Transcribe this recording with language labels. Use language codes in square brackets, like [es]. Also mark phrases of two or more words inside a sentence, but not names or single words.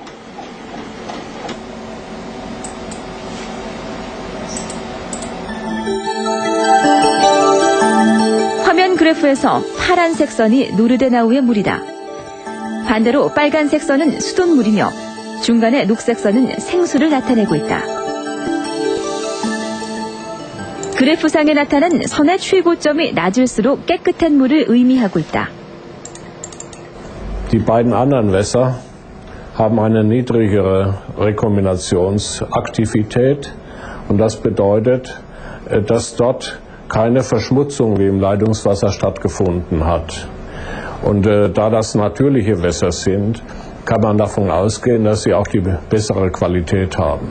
[ko] 화면 그래프에서 파란색 선이 누르데나우의 물이다. 반대로 빨간색 선은 수돗물이며 중간에 녹색 선은 생수를 나타내고 있다. 그래프상에 나타난 선의 최고점이 낮을수록 깨끗한 물을 의미하고 있다. [de] Die beiden anderen Wässer haben eine niedrigere Rekombinationsaktivität und das bedeutet, dass dort keine Verschmutzung wie im Leitungswasser stattgefunden hat. Und da das natürliche Wässer sind, kann man davon ausgehen, dass sie auch die bessere Qualität haben.